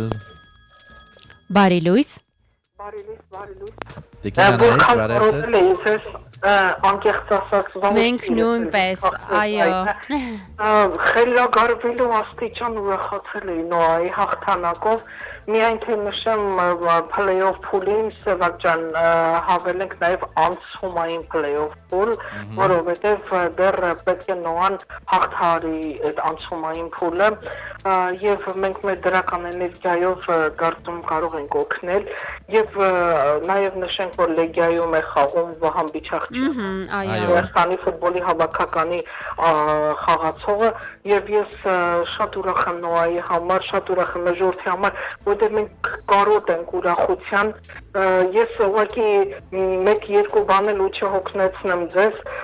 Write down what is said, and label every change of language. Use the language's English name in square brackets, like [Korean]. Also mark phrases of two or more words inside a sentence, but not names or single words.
[Armenian] Բարի լույս։ Անկեղծ ասած Մենք նույնպես, այո։ Խելագարվելու աստիճան ուրախացել էի Նոայի հաղթանակով, միայն թե նշեմ play-off փուլին, Սևակ ջան, հավել ենք նաև անցումային play-off փուլ, որովհետև դեռ պետք է Նոան հաղթահարի այդ անցումային փուլը, եւ մենք մեր դրական էներգիայով կարծում կարող ենք օգնել, եւ նաև նշենք, որ Լեգիայում է խաղում Վահան Բիչախչյանը, Հայաստանի ֆուտբոլի հավաքականի խաղացողը, եւ ես շատ ուրախ եմ Նոայի համար, շատ ուրախ եմ ժողովրդի համար, որտեղ մենք կարոտ ենք ուրախության, ես ուղղակի 1-2 բան էլ ու չհոգնեցնեմ ձեզ,